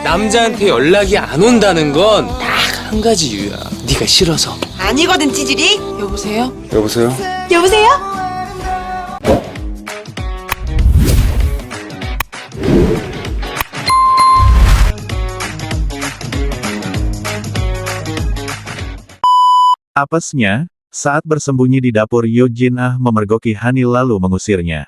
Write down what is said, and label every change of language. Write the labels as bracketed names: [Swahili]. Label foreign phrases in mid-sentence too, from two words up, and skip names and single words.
[Korean] 남자한테 연락이 안 온다는 건 딱 한 가지 이유야. 네가 싫어서. 아니거든 찌질이. 여보세요? 여보세요? 여보세요? [Indonesian] Apesnya, saat bersembunyi di dapur Yo Jin-ah memergoki Hani lalu mengusirnya.